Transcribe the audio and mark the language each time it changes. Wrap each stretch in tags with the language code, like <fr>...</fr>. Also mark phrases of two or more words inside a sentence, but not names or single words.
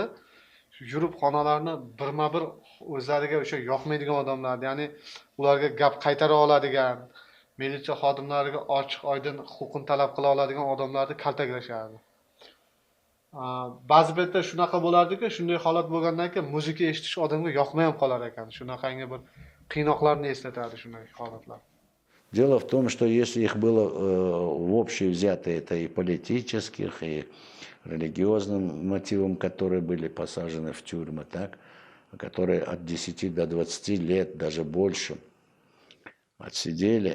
<uz>Yurib xonalarni birma-bir o'zlariga o'sha yoqmaydigan odamlar, ya'ni ularga gap qaytara oladigan, militsiya xodimlariga ochiq oydin huquqini talab qila oladigan odamlarni kaltaklashadi. Ba'zi paytda shunaqa bo'lardiki, shunday holat bo'lgandan keyin muzika eshitish odamga yoqmay ham qolar ekan. Shunaqangi bir qiynoqlarni eslatadi shunday holatlar.</uz> <ru>Дело в том, что если их было в общее взято, это и политических, и религиозным мотивам, которые были посажены в тюрьмы, так, которые от 10 до 20 лет, даже больше, отсидели.</ru>